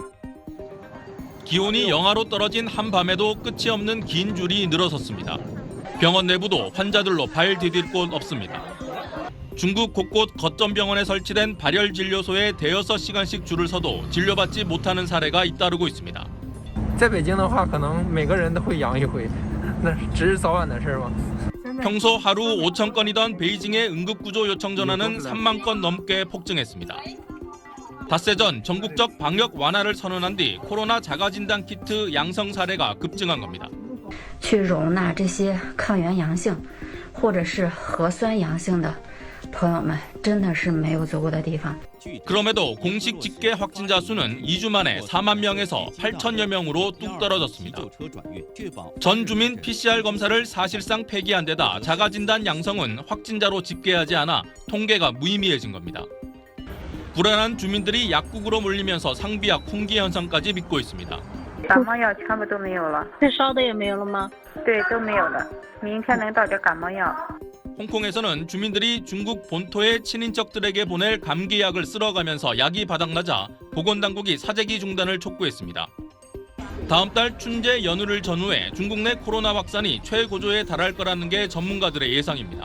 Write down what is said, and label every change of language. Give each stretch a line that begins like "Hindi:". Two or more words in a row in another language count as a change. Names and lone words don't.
Korean: 기온이 영하로 떨어진 한밤에도 끝이 없는 긴 줄이 늘어섰습니다. 병원 내부도 환자들로 발 디딜 곳 없습니다. 중국 곳곳 거점 병원에 설치된 발열 진료소에 대여섯 시간씩 줄을 서도 진료받지 못하는 사례가 잇따르고 있습니다.
Chinese: 在北京的话，可能每个人都会阳一回，那只是早晚的事吗？
Korean: 평소 하루 5천 건이던 베이징의 응급구조 요청 전화는 3만 건 넘게 폭증했습니다. 닷새 전 전국적 방역 완화를 선언한 뒤 코로나 자가진단 키트 양성 사례가 급증한 겁니다.
Chinese: 去容纳这些抗原阳性或者是核酸阳性的朋友们，真的是没有足够的地方。
Korean: 그럼에도 공식 집계 확진자 수는 2주 만에 4만 명에서 8천여 명으로 뚝 떨어졌습니다. 전 주민 PCR 검사를 사실상 폐기한 데다 자가진단 양성은 확진자로 집계하지 않아 통계가 무의미해진 겁니다. 불안한 주민들이 약국으로 몰리면서 상비약 품귀 현상까지 빚고 있습니다.
Chinese: 感冒药全部都没有了，退烧的也没有了吗？对，都没有了。明天能到点感冒药。
Korean: 홍콩에서는 주민들이 중국 본토의 친인척들에게 보낼 감기약을 쓸어가면서 약이 바닥나자 보건당국이 사재기 중단을 촉구했습니다. 다음 달 춘제 연휴를 전후해 중국 내 코로나 확산이 최고조에 달할 거라는 게 전문가들의 예상입니다.